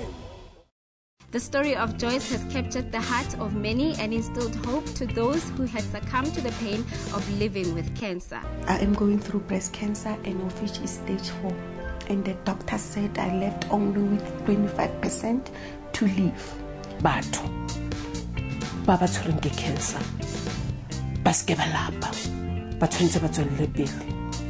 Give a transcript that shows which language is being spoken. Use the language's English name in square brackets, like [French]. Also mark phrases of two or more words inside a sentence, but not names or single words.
[English] The story of Joyce has captured the heart of many and instilled hope to those who had succumbed to the pain of living with cancer. I am going through breast cancer, and of which is stage 4. And the doctor said I left only with 25% to live. [Tswana] Batho ba ba tshwereng ke cancer ba se ke ba lapa ba tshwanetse ba tswelele pele.